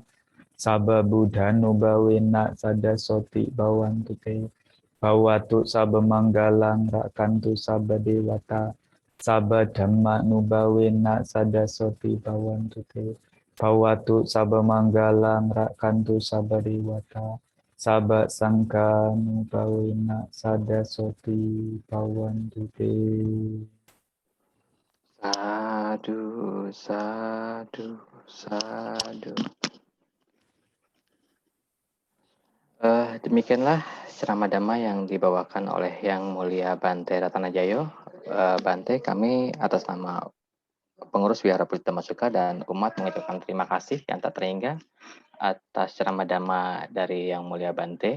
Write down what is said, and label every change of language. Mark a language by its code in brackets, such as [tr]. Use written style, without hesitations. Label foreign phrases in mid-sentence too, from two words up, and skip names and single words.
[pi] sabba buddhanu bawena sada soti bawantu te bawatu sabba manggalang rakantu sabba dewata sabba dhamma nubawena sada soti bawantu te bawatu sabba manggalang rakantu sabba dewata sabba sangka nubawena sada soti bawantu te. Sadu, sadu, sadu. [id] Demikianlah ceramah Dhamma yang dibawakan oleh Yang Mulia Bante Ratanajayo. Bante, kami atas nama pengurus Wihara Buddha Masuka dan umat mengucapkan terima kasih yang tak terhingga atas ceramah Dhamma dari Yang Mulia Bante.